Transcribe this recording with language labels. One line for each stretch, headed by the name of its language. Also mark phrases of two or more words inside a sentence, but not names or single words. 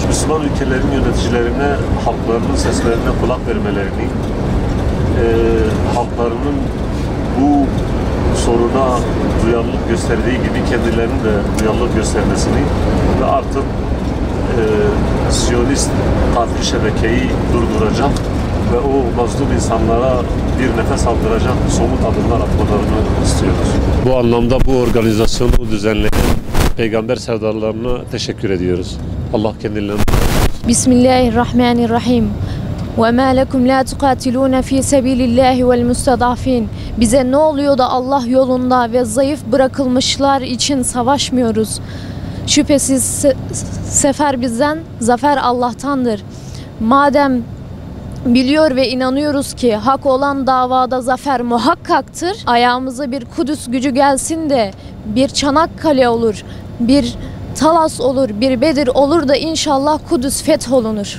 Turkish: Müslüman ülkelerin yöneticilerine halklarının seslerine kulak vermelerini, halklarının bu soruna duyarlılık gösterdiği gibi kendilerinin de duyarlılık göstermesini ve artık Siyonist katil şebekeyi durduracak ve o mazlum insanlara bir nefes aldıracak somut adımlar atmalarını istiyoruz. Bu anlamda bu organizasyonu düzenleyen Peygamber sevdalarına teşekkür ediyoruz. Allah kendilerine
Arabic: Bismillahirrahmanirrahim. وَمَا لَكُمْ لَا تُقَاتِلُونَ ف۪ي سَب۪يلِ اللّٰهِ وَالْمُسْتَضَعْفِينَ.
Turkish: Bize ne oluyor da Allah yolunda ve zayıf bırakılmışlar için savaşmıyoruz? Şüphesiz sefer bizden, zafer Allah'tandır. Madem biliyor ve inanıyoruz ki hak olan davada zafer muhakkaktır, ayağımıza bir Kudüs gücü gelsin de bir Çanakkale olur, bir Talas olur, bir Bedir olur da inşallah Kudüs fetholunur.